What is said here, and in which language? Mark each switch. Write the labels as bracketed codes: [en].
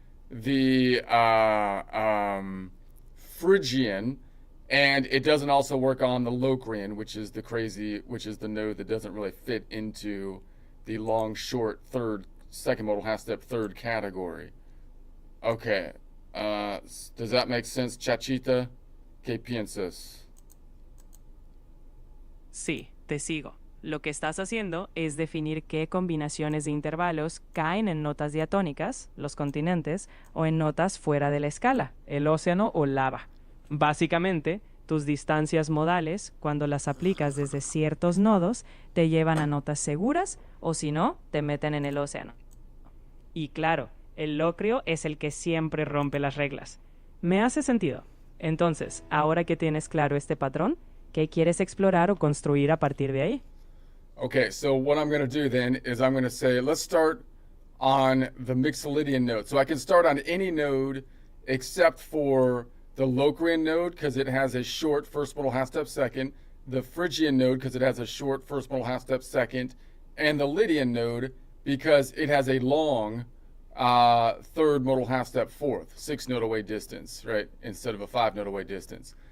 [en] the Phrygian, and it doesn't also work on the Locrian, which is the node that doesn't really fit into the long short second modal half step 3rd category. Okay, does that make sense, Chachita? [es] ¿Qué piensas? Sí, te sigo. Lo que estás haciendo es definir qué combinaciones de intervalos caen en notas diatónicas, los continentes, o en notas fuera de la escala, el océano o lava. Básicamente, tus distancias modales, cuando las aplicas desde ciertos nodos, te llevan a notas seguras o si no, te meten en el océano. Y claro, el locrio es el que siempre rompe las reglas. ¿Me hace sentido? Entonces, ahora que tienes claro este patrón, ¿qué quieres explorar o construir a partir de ahí? [en] Okay, so what I'm going to do then is I'm going to say, let's start on the Mixolydian node. So I can start on any node except for the Locrian node because it has a short first modal half step second, the Phrygian node because it has a short first modal half step second, and the Lydian node because it has a long third modal half step 4th, 6-note away distance, right, instead of a 5-note away distance.